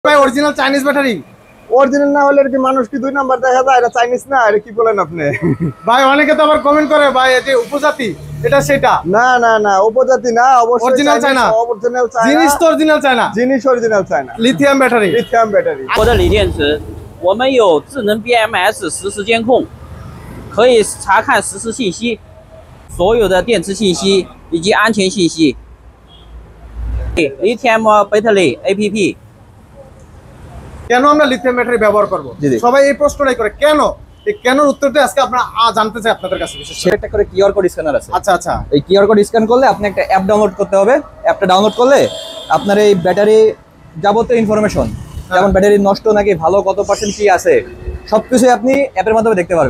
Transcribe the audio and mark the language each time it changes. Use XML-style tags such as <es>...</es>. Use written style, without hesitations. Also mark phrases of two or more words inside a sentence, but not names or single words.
<bn>ভাই</bn> <en>original Chinese battery</en> <bn>অরিজিনাল না হলে কি মানুষ কি দুই নাম্বার দেখা যায়? এটা চাইনিজ না, এটা কি বলেন আপনি? ভাই অনেকে তো আবার কমেন্ট করে ভাই এটি উপজাতি, এটা সেটা না না না, উপজাতি না, অবশ্যই</bn> <en>original China. original China,</en> <bn>জিনিস তো</bn> <en>original China,</en> <bn>জিনিস</bn> <en>original China. lithium battery, lithium battery.</en> <zh>我的锂电池，我们有智能 BMS 实时监控，可以查看实时信息，所有的电池信息以及安全信息。</zh> <en>Lithium Battery APP。</en> <bn>কেন আমরা</bn> <en>lithium battery</en> <bn>ব্যবহার করব? সবাই এই প্রশ্নটাই করে, কেন? এই কেনর উত্তরটা আজকে আমরা জানতে চাই আপনাদের কাছে। বিশেষ করে একটা করে</bn> <en>QR code scanner</en> <bn>আছে। আচ্ছা আচ্ছা, এই</bn> <en>QR code scan</en> <bn>করলে আপনি একটা অ্যাপ ডাউনলোড করতে হবে। অ্যাপটা ডাউনলোড করলে আপনার এই ব্যাটারি যাবতীয় ইনফরমেশন, যেমন ব্যাটারি নষ্ট নাকি ভালো, কত পার্সেন্ট কি আছে, সবকিছুই আপনি অ্যাপের মাধ্যমে দেখতে পারবেন।</bn>